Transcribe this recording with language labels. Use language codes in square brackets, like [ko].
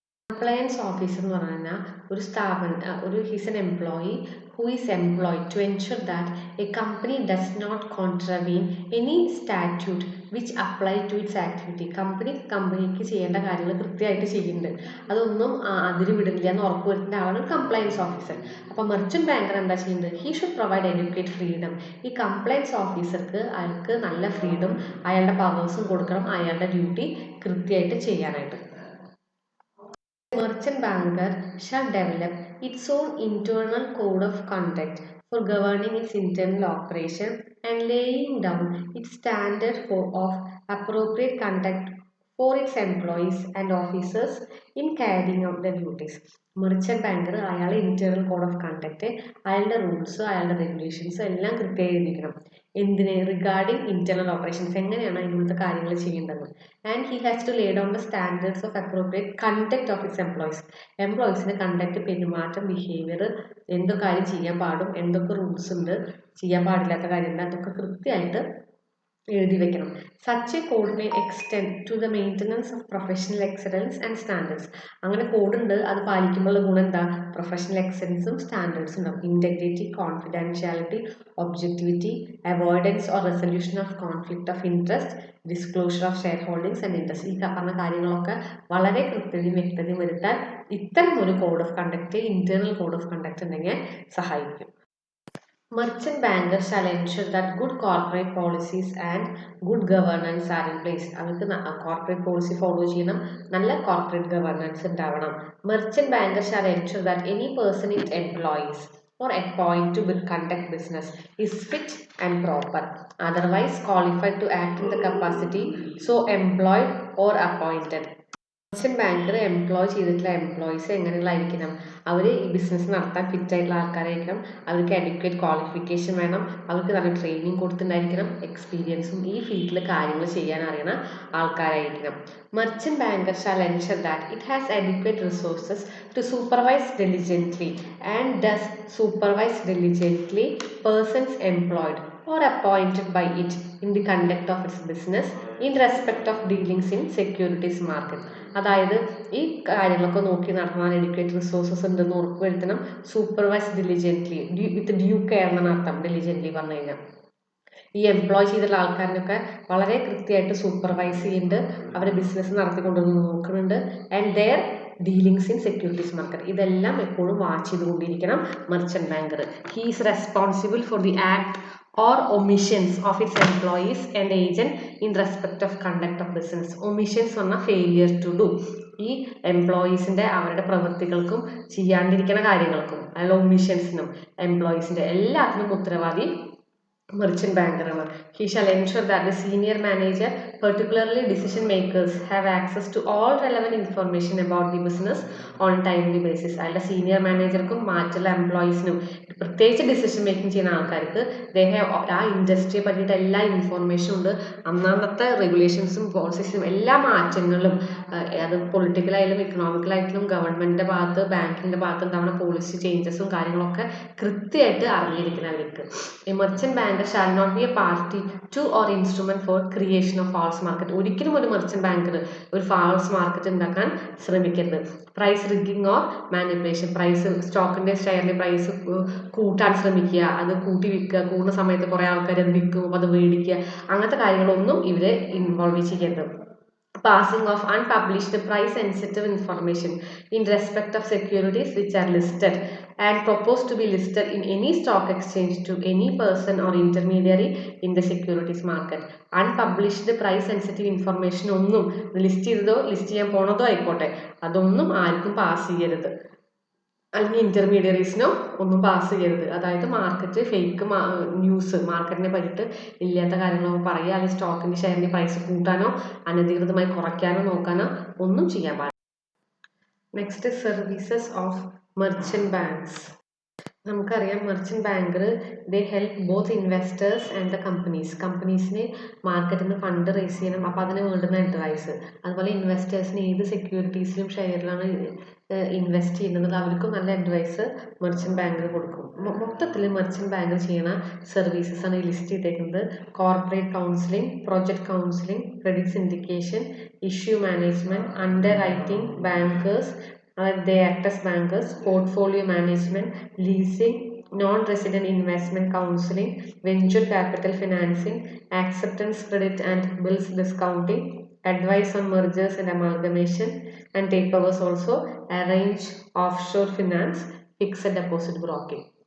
[en] compliance officer [ml] എന്ന് പറഞ്ഞാൽ ഒരു സ്ഥാപനം [en] Is an employee who is employed to ensure that a company does not contravene any statute which apply to its activity. [ml] കമ്പനിക്ക് ചെയ്യേണ്ട കാര്യങ്ങൾ കൃത്യമായിട്ട് ചെയ്യുന്നുണ്ട്, അതൊന്നും അതിര് വിടില്ല എന്ന് ഉറപ്പ് വരുത്തേണ്ട ആളാണ് കംപ്ലയൻസ് ഓഫീസർ. അപ്പോൾ മെർച്ചൻ്റ് ബാങ്കർ എന്താ ചെയ്യുന്നത്? He should provide educate freedom. ഈ കംപ്ലയൻസ് ഓഫീസർക്ക് അയാൾക്ക് നല്ല ഫ്രീഡം, അയാളുടെ പവേഴ്സും കൊടുക്കണം, അയാളുടെ ഡ്യൂട്ടി കൃത്യമായിട്ട് ചെയ്യാനായിട്ട്. [en] Merchant banker shall develop its own internal code of conduct for governing its internal operation and laying down its standard of appropriate conduct for its employees and officers in carrying out their duties. [ml] Merchant banker അയാളുടെ internal code of conduct, അയാളുടെ rules, അയാളുടെ regulations എല്ലാം കൃത്യമായി എഴുതിക്കണം. എന്തിന്? [en] regarding internal operations, [ml] എങ്ങനെയാണ് അതിനുള്ളത്തെ കാര്യങ്ങൾ ചെയ്യേണ്ടത്. [en] and he has to lay down the standards of appropriate conduct of his [ml] എംപ്ലോയീസിന് conduct, പെരുമാറ്റം, ബിഹേവിയർ, എന്തൊക്കെ കാര്യം ചെയ്യാൻ പാടും, എന്തൊക്കെ റൂൾസ് ഉണ്ട്, ചെയ്യാൻ പാടില്ലാത്ത കാര്യമുണ്ട്, അതൊക്കെ കൃത്യമായിട്ട് എഴുതി വെക്കണം. [en] Such a code may extend to the maintenance of professional excellence and standards. [ml] അങ്ങനെ കോഡുണ്ട്, അത് പാലിക്കുമ്പോഴുള്ള ഗുണം എന്താ? പ്രൊഫഷണൽ എക്സലൻസും സ്റ്റാൻഡേർഡ്സും ഉണ്ടാവും. [en] Integrity, confidentiality, objectivity, avoidance or resolution of conflict of interest, disclosure of shareholdings and interest. [ml] ഈ പറഞ്ഞ കാര്യങ്ങളൊക്കെ വളരെ കൃത്യതയും വ്യക്തതയും വരുത്താൻ ഇത്തരം ഒരു code of conduct, internal code of conduct ഉണ്ടെങ്കിൽ സഹായിക്കും. [en] Merchant bankers shall ensure that good corporate policies and good governance are in place. [ml] അവർക്ക് കോർപ്പറേറ്റ് പോളിസി ഫോളോ ചെയ്യണം, നല്ല കോർപ്പറേറ്റ് ഗവർണൻസ് ഉണ്ടാവണം. [en] Merchant bankers shall ensure that any person it employs or appoint to conduct business is fit and proper, otherwise qualified to act in the capacity so employed or appointed. [ml] Merchant banker employ ചെയ്തിട്ടുള്ള employees എങ്ങനെയുള്ളതായിരിക്കണം? അവർ ഈ business നടത്താൻ fit ആയിട്ടുള്ള ആൾക്കാരായിരിക്കണം. അവർക്ക് adequate qualification വേണം. അവർക്ക് നല്ല training കൊടുത്തിട്ടുണ്ടായിരിക്കണം. എക്സ്പീരിയൻസും ഈ ഫീൽഡിൽ കാര്യങ്ങൾ ചെയ്യാൻ അറിയണ ആൾക്കാരായിരിക്കണം. [en] Merchant banker shall ensure that it has adequate resources to supervise diligently and does supervise diligently persons employed or appointed by it in the conduct of its business in respect of dealings in securities market. [ml] അതായത് ഈ കാര്യങ്ങളൊക്കെ നോക്കി നടത്താൻ [en] adequate resources [ml] ഉണ്ടെന്ന് ഉറപ്പുവരുത്തണം. Supervise diligently [en] with due care [ml] എന്നാണ് അർത്ഥം diligently പറഞ്ഞു കഴിഞ്ഞാൽ. ഈ എംപ്ലോയ് ചെയ്തിട്ടുള്ള ആൾക്കാരിനൊക്കെ വളരെ കൃത്യമായിട്ട് സൂപ്പർവൈസ് ചെയ്യുന്നുണ്ട്, അവരെ ബിസിനസ് നടത്തിക്കൊണ്ടുവന്ന് നോക്കുന്നുണ്ട്. [en] and their dealings in securities market [ml] ഇതെല്ലാം എപ്പോഴും വാച്ച് ചെയ്തുകൊണ്ടിരിക്കണം merchant banker. [en] He is responsible for the act or omissions of its employees and agent in respect of conduct of business. Omissions [ml] പറഞ്ഞാൽ [en] failure to do. [ml] ഈ എംപ്ലോയീസിൻ്റെ അവരുടെ പ്രവൃത്തികൾക്കും ചെയ്യാണ്ടിരിക്കുന്ന കാര്യങ്ങൾക്കും അല്ല ഒമിഷൻസിനും എംപ്ലോയീസിൻ്റെ എല്ലാത്തിനും ഉത്തരവാദി merchant banker. [en] He shall ensure that the senior manager, particularly decision makers, have access to all relevant information about the business on timely basis. [ml] അല്ല senior മാനേജർക്കും മറ്റുള്ള എംപ്ലോയീസിനും പ്രത്യേകിച്ച് ഡിസിഷൻ മേക്കിംഗ് ചെയ്യുന്ന ആൾക്കാർക്ക് ആ ഇൻഡസ്ട്രിയെ പറ്റിയിട്ട് എല്ലാ ഇൻഫോർമേഷനും ഉണ്ട്. അന്നത്തെ റെഗുലേഷൻസും പോളിസീസും എല്ലാ മാറ്റങ്ങളും അത് പൊളിറ്റിക്കലായാലും ഇക്കണോമിക്കലായിട്ടും ഗവൺമെൻറ്റിൻ്റെ ഭാഗത്ത് ബാങ്കിൻ്റെ ഭാഗത്ത് ഉണ്ടാവുന്ന പോളിസി ചേഞ്ചസും കാര്യങ്ങളൊക്കെ കൃത്യമായിട്ട് അറിഞ്ഞിരിക്കുന്നവർക്ക്. [en] ഈ merchant banker shall not be a party to or instrument for creation of false market. [ml] ഒരിക്കലും ഒരു മെർച്ചൻ്റ് ബാങ്കർ ഒരു ഫാൾസ് മാർക്കറ്റ് ഉണ്ടാക്കാൻ ശ്രമിക്കരുത്. Price rigging or manipulation, price സ്റ്റോക്കിൻ്റെ ഷെയറിൻ്റെ പ്രൈസ് കൂട്ടാൻ ശ്രമിക്കുക, അത് കൂട്ടി വിൽക്കുക, കൂടുന്ന സമയത്ത് കുറേ ആൾക്കാർ അത് വിൽക്കും, അപ്പോൾ അത് മേടിക്കുക, അങ്ങനത്തെ കാര്യങ്ങളൊന്നും ഇവരെ ഇൻവോൾവ് ചെയ്യരുത്. [en] Passing of unpublished price sensitive information in respect of securities which are listed and proposed to be listed in any stock exchange to any person or intermediary in the securities market. Unpublished price sensitive information [ml] ഒന്നും list ചെയ്തതോ list ചെയ്യാൻ പോണതോ ആയിക്കോട്ടെ അതൊന്നും ആർക്കും pass ചെയ്യരുത്, അല്ലെങ്കിൽ ഇൻ്റർമീഡിയറീസിനോ ഒന്നും pass ചെയ്യരുത്. അതായത് മാർക്കറ്റ് ഫേക്ക് ന്യൂസ് മാർക്കറ്റിനെ പറ്റിയിട്ട് ഇല്ലാത്ത കാര്യങ്ങളോ പറയുക, അല്ലെങ്കിൽ സ്റ്റോക്കിൻ്റെ ഷെയറിൻ്റെ പ്രൈസ് കൂട്ടാനോ അനധികൃതമായി കുറയ്ക്കാനോ നോക്കാനോ ഒന്നും ചെയ്യാൻ പാടില്ല. Next services of merchant banks. നമുക്കറിയാം merchant banker [en] they help both investors and the കമ്പനീസിന് [ml] മാർക്കറ്റിൽ നിന്ന് ഫണ്ട് റേസ് ചെയ്യണം, അപ്പോൾ അതിന് വേണ്ടുന്ന അഡ്വൈസ്, അതുപോലെ ഇൻവെസ്റ്റേഴ്സിന് ഏത് സെക്യൂരിറ്റീസിലും ഷെയറിലാണ് ഇൻവെസ്റ്റ് ചെയ്യുന്നത് അവർക്കും നല്ല അഡ്വൈസ് മെർച്ചൻ്റ് ബാങ്കർ കൊടുക്കും. മൊത്തത്തിൽ മെർച്ചൻ്റ് ബാങ്കർ ചെയ്യുന്ന സർവീസസ് ആണ് ഈ ലിസ്റ്റ് ചെയ്തേക്കുന്നത്. [en] Corporate counselling, project counselling, credit syndication, issue management, underwriting bankers, they act as bankers, portfolio management, leasing, non-resident investment counseling, venture capital financing, acceptance credit and bills discounting, advice on mergers and amalgamation, and takeovers also, arrange offshore finance, fixed deposit broking.